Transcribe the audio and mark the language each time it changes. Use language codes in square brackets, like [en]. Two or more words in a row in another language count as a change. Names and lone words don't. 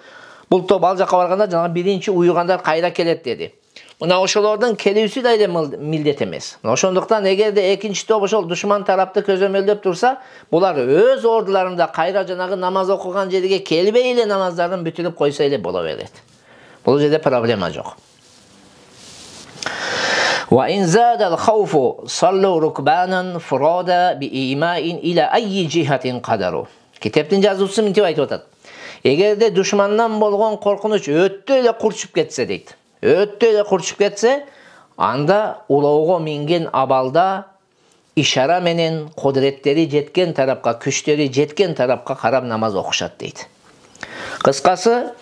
[ky] Бул топ ал жака барганда жана биринчи уюгандар кайра келет деди. Мына ошолордун келүүсү да эле милдет эмес. Ошондуктан эгерде экинчи топ ошол душман тарапты көзөмөлдөп турса, булар өз ордуларында кайра жанагы намаз окуган жерге келбей эле намаздарын бүтүрүп койсо эле боло берет. Бул жерде проблема жок. [ar] وإن زاد الخوف صلوا ركبانا فرادا بإيماء إلى أي جهة قدروا. [ky] Китептин жазуучусу мынтип айтып атат. Эгерде душмандан болгон коркунуч өттө эле курчуп кетсе дейт. Өттө эле курчуп кетсе, анда улоого минген абалда ишара менен кудуреттери жеткен тарапка, күчтөрү жеткен тарапка карап намаз окушат дейт.